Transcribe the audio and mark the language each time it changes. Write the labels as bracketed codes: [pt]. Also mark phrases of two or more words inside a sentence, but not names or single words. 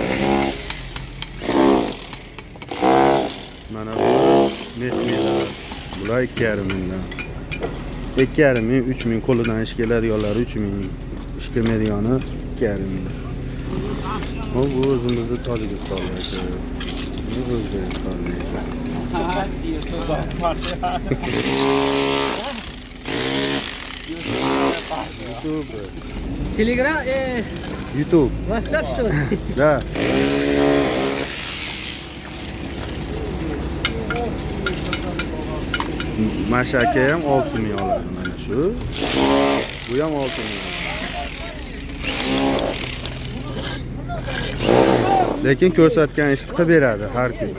[uz] Mana bu metmelar. Bular 2,5 dan. 2,5, 3000 qo'lidan ish keladiganlar 3000, ish kelmaydigani 2,5. Bu o'zimizda Tojikistonlik. Bu O'zbekistonlik. Telegram, YouTube. [ru] WhatsApp что ли? Да. [uz] Mashaka ham 6000 oladi mana shu. Bu ham 6000. Lekin ko'rsatgan ishni qilib beradi har kuni.